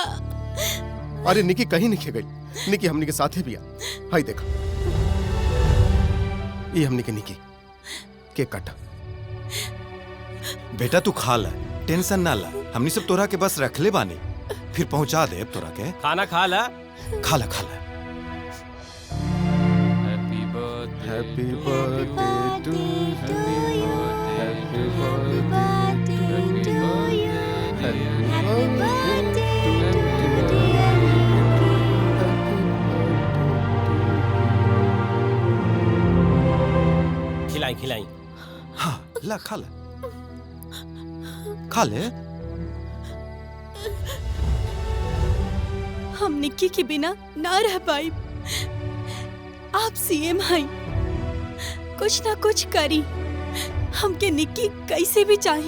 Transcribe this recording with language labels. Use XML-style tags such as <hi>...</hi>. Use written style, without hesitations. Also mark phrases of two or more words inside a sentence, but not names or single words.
<bho>अरे निकी कहीं नहीं गई, निकी हमनी के साथे भी आ। हाय देखा, ये हमनी के निकी, केक काटा। बेटा तू खा ला, टेंशन ना ला, हमनी सब तोरा के बस रख ले बानी, फिर पहुंचा दे तोरा के। खाना खा ला, खा ला खा ला।</bho> <en>Happy birthday to you, happy birthday to you, happy birthday to you.</en> <bho>खिलाई खिलाई। हाँ ला खा ला, खा ले। हम निक्की के बिना ना रह पाई। आप सीएम हैं, कुछ ना कुछ करी, हमके निक्की कैसे भी चाहिए।</bho>